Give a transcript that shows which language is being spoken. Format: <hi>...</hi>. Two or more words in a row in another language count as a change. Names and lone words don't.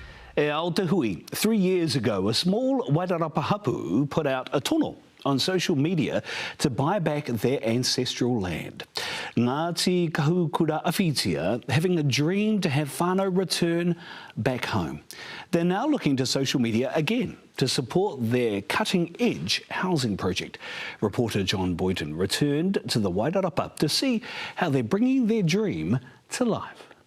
<mi>E Aotehui,</mi> <en>3 years ago, a small Wairarapa hapu put out a tono on social media to buy back their ancestral land. Ngāti kahukura awhitia having a dream to have whānau return back home. They're now looking to social media again to support their cutting-edge housing project. Reporter John Boyton returned to the Wairarapa to see how they're bringing their dream to life.</en>